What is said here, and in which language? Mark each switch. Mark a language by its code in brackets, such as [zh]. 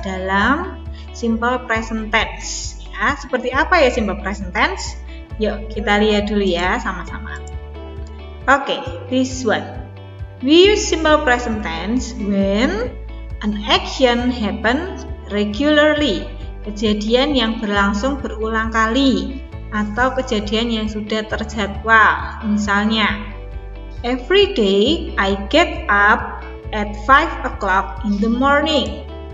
[id] Dalam simple present tense. Ya, seperti apa ya simple present tense? Yuk kita lihat dulu ya sama-sama. [en] Okay, this one. We use simple present tense when an action happens regularly. [id] Kejadian yang berlangsung berulang kali atau kejadian yang sudah terjadwal. Misalnya, [en] every day I get up at 5 o'clock in the morning.